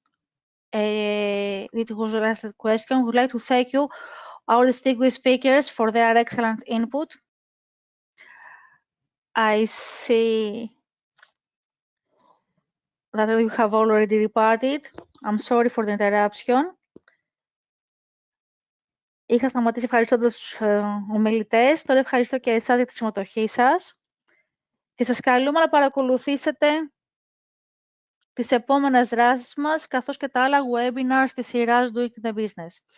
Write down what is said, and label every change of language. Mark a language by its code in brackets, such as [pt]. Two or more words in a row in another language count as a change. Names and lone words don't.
[en] It was the last question. We'd like to thank you, our distinguished speakers, for their excellent input. I see that you have already departed. I'm sorry for the interruption. [el] Είχα σταματήσει ευχαριστώντας τους ομιλητές. Τώρα ευχαριστώ και εσάς για τη συμμετοχή σας. Και σας καλούμε να παρακολουθήσετε τις επόμενες δράσεις μας, καθώς και τα άλλα webinars της σειράς Doing the Business.